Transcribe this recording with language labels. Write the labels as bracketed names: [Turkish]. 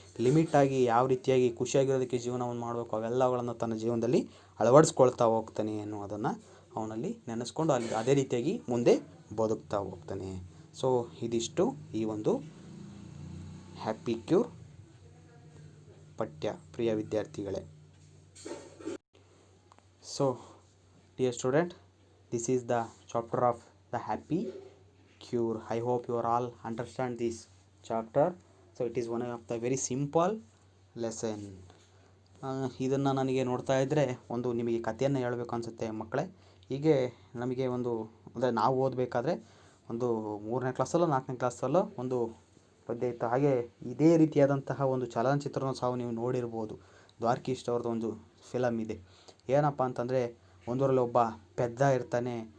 [Kannada] ಲಿಮಿಟಾಗಿ ಯಾವ ರೀತಿಯಾಗಿ ಖುಷಿಯಾಗಿರೋದಕ್ಕೆ ಜೀವನವನ್ನು ಮಾಡಬೇಕು ಅವೆಲ್ಲಗಳನ್ನು ತನ್ನ ಜೀವನದಲ್ಲಿ ಅಳವಡಿಸ್ಕೊಳ್ತಾ ಹೋಗ್ತಾನೆ ಅನ್ನೋದನ್ನು ಅವನಲ್ಲಿ ನೆನೆಸ್ಕೊಂಡು ಅಲ್ಲಿ ಅದೇ ರೀತಿಯಾಗಿ ಮುಂದೆ ಬದುಕ್ತಾ ಹೋಗ್ತಾನೆ. ಸೊ ಇದಿಷ್ಟು ಈ ಒಂದು ಹ್ಯಾಪಿ ಕ್ಯೂರ್ ಪಠ್ಯ, ಪ್ರಿಯ ವಿದ್ಯಾರ್ಥಿಗಳೇ. [English] So dear student, this is the chapter of the happy cure. I hope you are all understand this chapter. So it is one of the very simple lesson. [Kannada] ಇದನ್ನು ನನಗೆ ನೋಡ್ತಾ ಇದ್ದರೆ ಒಂದು ನಿಮಗೆ ಕಥೆಯನ್ನು ಹೇಳಬೇಕು ಅನಿಸುತ್ತೆ ಮಕ್ಕಳೇ. ಹೀಗೆ ನಮಗೆ ಅಂದರೆ ನಾವು ಓದಬೇಕಾದ್ರೆ ಒಂದು 3ನೇ ಕ್ಲಾಸಲ್ಲೋ 4ನೇ ಕ್ಲಾಸಲ್ಲೋ ಒಂದು ಪದ್ಯ ಇತ್ತು. ಹಾಗೆ ಇದೇ ರೀತಿಯಾದಂತಹ ಒಂದು ಚಲನಚಿತ್ರನೂ ಸಹ ನೀವು ನೋಡಿರ್ಬೋದು. ದ್ವಾರಕೀಶ್ ಅವ್ರದ್ದು ಒಂದು ಫಿಲಮ್ ಇದೆ. ಏನಪ್ಪ ಅಂತಂದರೆ ಒಂದರಲ್ಲಿ ಒಬ್ಬ ಪೆದ್ದ ಇರ್ತಾನೆ.